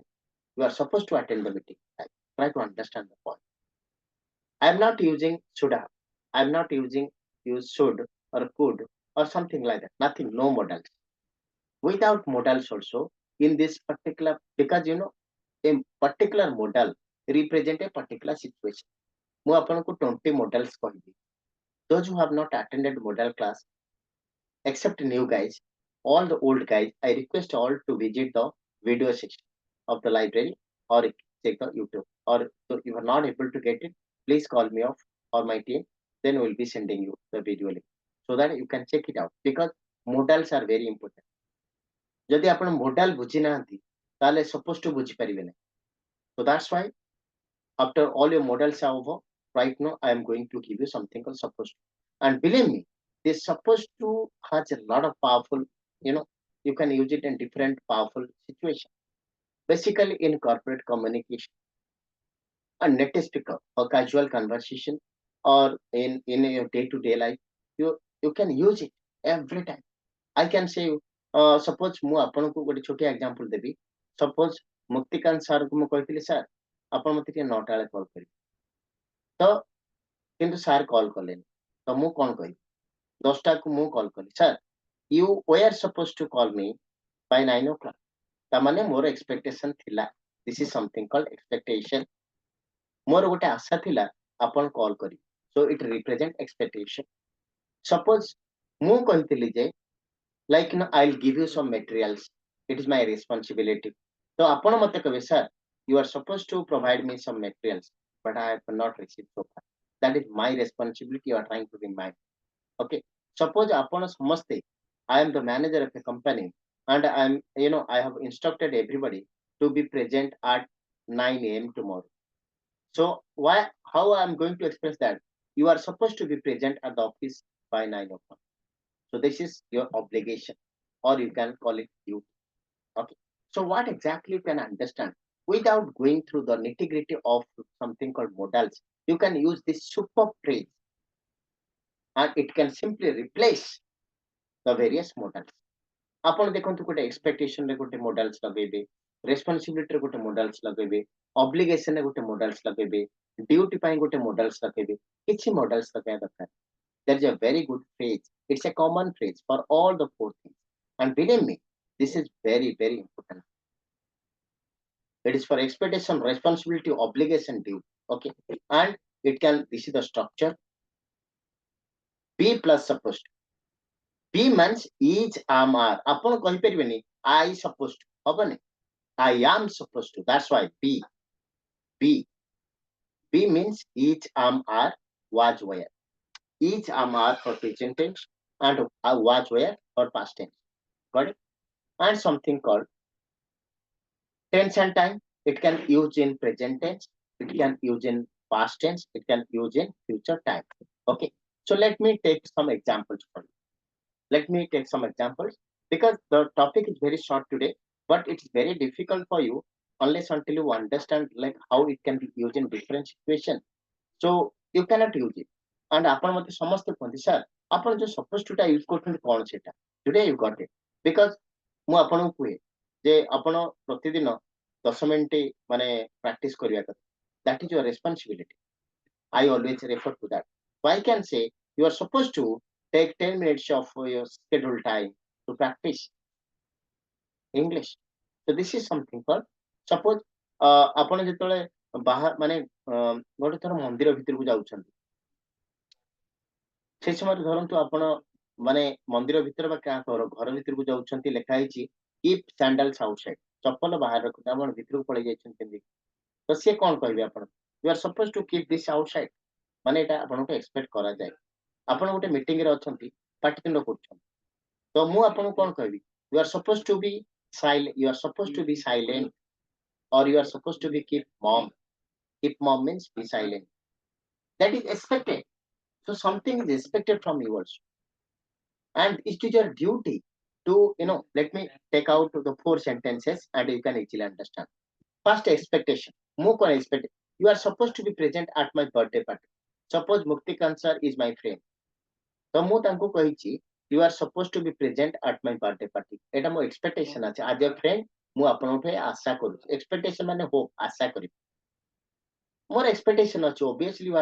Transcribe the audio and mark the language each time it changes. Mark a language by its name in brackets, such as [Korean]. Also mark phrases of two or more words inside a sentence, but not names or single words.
[English] You are supposed to attend the meeting on time. Try to understand the point. I am not using should have. I am not using use should or could or something like that. Nothing, no modals. Without modals also in this particular, because you know a particular modal represent a particular situation. [Odia] ମୁଁ ଆପଣଙ୍କୁ 20 modals କହିବି. [English] Those who have not attended modal class, except new guys, all the old guys, I request all to visit the video section of the library or check the YouTube. Or if you are not able to get it, please call me off or my team. Then we will be sending you the video link so that you can check it out because modals are very important. [Odia] ଯଦି ଆପଣ modal ବୁଝି ନାହାନ୍ତି ତାହେଲେ [English] supposed to [Odia] ବୁଝି ପାରିବେ ନାହିଁ. [English] So that's why after all your modals are over, right now I am going to give you something called supposed to. And believe me, this supposed to has a lot of powerful, you can use it in different powerful situations. Basically in corporate communication, a native speaker or casual conversation, or in your day-to-day life, you can use it every time. I can say suppose [Odia] ମୁଁ ଆପଣଙ୍କୁ ଗୋଟେ ଛୋଟିଆ ଏକ୍ସାମ୍ପଲ ଦେବି. Suppose ମୁକ୍ତିକାନ୍ତ ସାର୍ କୁ ମୁଁ କହିଥିଲି ସାର୍ ଆପଣ ମତେ ଟିକେ 9ଟା ବେଳେ କଲ୍ କରିବେ, ତ କିନ୍ତୁ ସାର୍ କଲ୍ କଲେନି, ତ ମୁଁ କଣ କହିବି? [English] 10ଟାକୁ ମୁଁ କଲ୍ କଲି, ସାର୍ you were supposed to call me by 9 o'clock. [Odia] ତାମାନେ ମୋର ଏକ୍ସପେକ୍ଟେସନ ଥିଲା, [English] this is something called expectation. [Odia] ମୋର ଗୋଟେ ଆଶା ଥିଲା ଆପଣ କଲ୍ କରିବେ, [English] so it represent expectation. Suppose [Odia] ମୁଁ କହିଥିଲି ଯେ [English] like I'll give you some materials, it is my responsibility. So [Odia] ଆପଣ ମତେ କହିବେ [English] sir you are supposed to provide me some materials but I have not received so far. That is my responsibility, you are trying to remind. Okay, suppose [Odia] ଆପଣ ସମସ୍ତେ, [English] I am the manager of a company and I have instructed everybody to be present at 9 a.m. tomorrow. So how I am going to express that? You are supposed to be present at the office by 9 o'clock. So this is your obligation, or you can call it duty. Okay. So what exactly you can understand without going through the nitty-gritty of something called modals? You can use this super phrase, and it can simply replace the various modals. [Odia] ଆପଣ ଦେଖନ୍ତୁ ଗୋଟେ expectation ରେ ଗୋଟେ modals ଲଗେଇବେ, responsibility ରେ ଗୋଟେ modals ଲଗେଇବେ, obligation ରେ ଗୋଟେ modals ଲଗେଇବେ, duty ପାଇଁ ଗୋଟେ modals ଲଗେଇବେ, କିଛି modals ଲଗାଇବା ଦରକାର. [English] There is a very good phrase. It's a common phrase for all the 4 things. And believe me, this is very, very important. It is for expectation, responsibility, obligation, due. Okay. And this is the structure. Be plus supposed to. Be means each am are. [Odia] ଆପଣ କହିପାରିବେନି [English] I supposed to. ହବନି. I am supposed to. That's why be. Be. Be means each am are was were. Each am are for present tense and was were for past tense. Got it? And something called tense and time. It can use in present tense. It can use in past tense. It can use in future time. Okay. So let me take some examples for you. Let me take some examples because the topic is very short today, but it's very difficult for you unless until you understand like how it can be used in different situations. So you cannot use it. And [Odia] ଆପଣ ମତେ ସମସ୍ତେ କୁହନ୍ତି ସାର୍ ଆପଣ ଯୋଉ [English] suppose to [Odia] ଟା ୟୁଜ କରୁଛନ୍ତି କଣ ସେଇଟା [English] today you got it because [Odia] ମୁଁ ଆପଣଙ୍କୁ କୁହେ ଯେ ଆପଣ ପ୍ରତିଦିନ 10 ମିନିଟ ମାନେ ପ୍ରାକ୍ଟିସ କରିବା କଥା [English] that is your responsibility. I always refer to that. So I can say you are supposed to take 10 minutes of your scheduled time to practice English. So this is something called suppose [Odia] ଆପଣ ଯେତେବେଳେ ବାହା ମାନେ ଗୋଟେ ଥର ମନ୍ଦିର ଭିତରକୁ ଯାଉଛନ୍ତି সেই ସମୟରେ ଧରନ୍ତୁ ଆପଣ ମାନେ ମନ୍ଦିର ଭିତରେ ବା କାହା ଘର ଭିତରକୁ ଯାଉଛନ୍ତି ଲେଖା ହେଇଛି [English] keep sandals outside [Odia] ଚପଲ ବାହାରେ ରଖନ୍ତୁ ଆପଣ ଭିତରକୁ ପଳେଇ ଯାଇଛନ୍ତି ପିନ୍ଧିକି ତ ସିଏ କଣ କହିବେ ଆପଣ [English] you are suppose to keep this outside [Odia] ମାନେ ଏଇଟା ଆପଣଙ୍କୁ ଏକ୍ସପେକ୍ଟ କରାଯାଏ ଆପଣ ଗୋଟେ ମିଟିଂ ରେ ଅଛନ୍ତି ପାଟିତୁଣ୍ଡ କରୁଛନ୍ତି ତ ମୁଁ ଆପଣଙ୍କୁ କଣ କହିବି [English] you are suppose to be you are suppose to be silent or you are supposed to be keep mom means be silent that is expected so something is expected from you also and it is your duty to let me take out the four sentences and you can easily understand first expectation [Odia] ମୁଁ କଣ [English] expect you are supposed to be present at my birthday party suppose mukti kansar is my friend [Odia] ତ ମୁଁ ତାଙ୍କୁ କହିଛି [English] you are supposed to be present at my birthday party [Odia] ଏଟା ମୋ [English] expectation ଅଛି as a friend [Odia] ମୁଁ ଆପଣଙ୍କଠୁ ଆଶା କରୁଛି [English] expectation ମାନେ hope [Odia] ଆଶା କରିବି [English] more expectation ଅଛି obviously you